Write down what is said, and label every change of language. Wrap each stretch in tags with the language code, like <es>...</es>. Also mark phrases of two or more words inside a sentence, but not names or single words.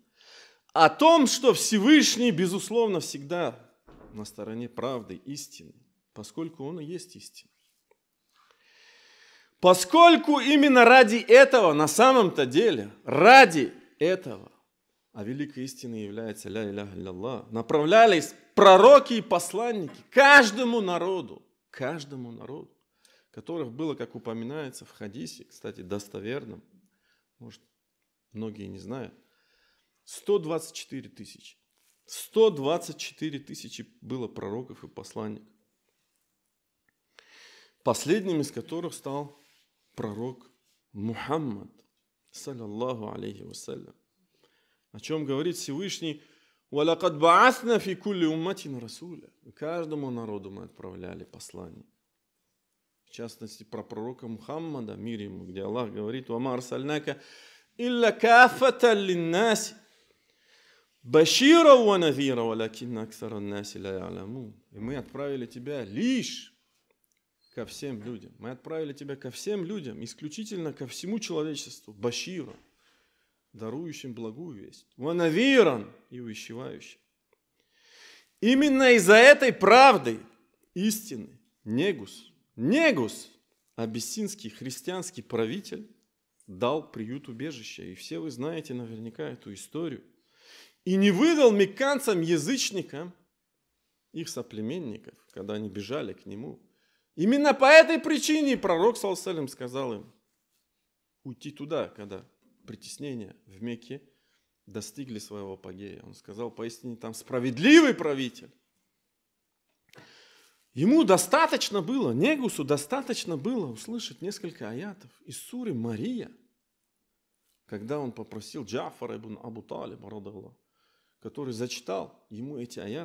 <ru>О том, что Всевышний, безусловно, всегда на стороне правды, истины, поскольку Он и есть истина. Поскольку именно ради этого, на самом-то деле, ради этого, а великой истиной является</ru> <ar>لا إله إلا الله,</ar> <ru>направлялись пророки и посланники каждому народу, которых было, как упоминается в хадисе, кстати, достоверном, может, многие не знают, 124 тысячи. 124 тысячи было пророков и посланников. Последним из которых стал пророк Мухаммад,</ru> <ar>صلى الله عليه وسلم.</ar> <ru>О чем говорит Всевышний:</ru> <ar>«ولقد بعثنا في كل أمة رسولا».</ar> <ru>Каждому народу мы отправляли послание. В частности, про пророка Мухаммада, мир ему, где Аллах говорит:</ru> <ar>«وما أرسلناك إلا كافة للناس بشيرا ونذيرا ولكن أكثر الناس لا يعلمون».</ar> <ru>И мы отправили тебя лишь ко всем людям. Мы отправили тебя ко всем людям, исключительно ко всему человечеству. Башира, дарующим благую весть.</ru> <ar>ونذيرا,</ar> <ru>и увещевающим. Именно из-за этой правды, истины, Негус, абиссинский христианский правитель, дал приют убежища. И все вы знаете наверняка эту историю. И не выдал мекканцам, язычникам, их соплеменников, когда они бежали к нему. Именно по этой причине пророк,</ru> <ar>صلى الله عليه وسلم,</ar> <ru>сказал им уйти туда, когда притеснения в Мекке достигли своего апогея. Он сказал: поистине там справедливый правитель. Ему достаточно было, Негусу достаточно было услышать несколько аятов из суры Мария, когда он попросил Джафара ибн Абу Талиба, который зачитал ему эти аяты.</ru>